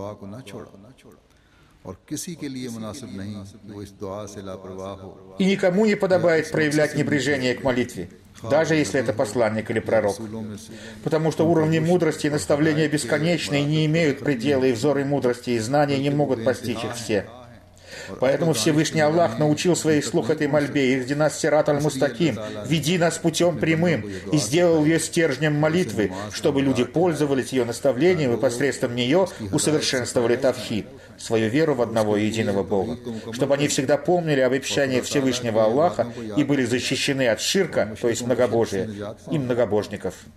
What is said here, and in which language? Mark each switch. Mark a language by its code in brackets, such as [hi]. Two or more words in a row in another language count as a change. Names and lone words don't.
[ru] И никому не подобает проявлять небрежение к молитве, даже если это посланник или пророк. Потому что уровни мудрости и наставления бесконечны и не имеют предела, и взоры мудрости и знания не могут постичь их все. Поэтому Всевышний Аллах научил своих слух этой мольбе: [ar] «اهدنا الصراط المستقيم», [ru] «Веди нас путем прямым», и сделал ее стержнем молитвы, чтобы люди пользовались ее наставлением и посредством нее усовершенствовали тавхид, свою веру в одного и единого Бога, чтобы они всегда помнили об обещаниях Всевышнего Аллаха и были защищены от ширка, то есть многобожия, и многобожников.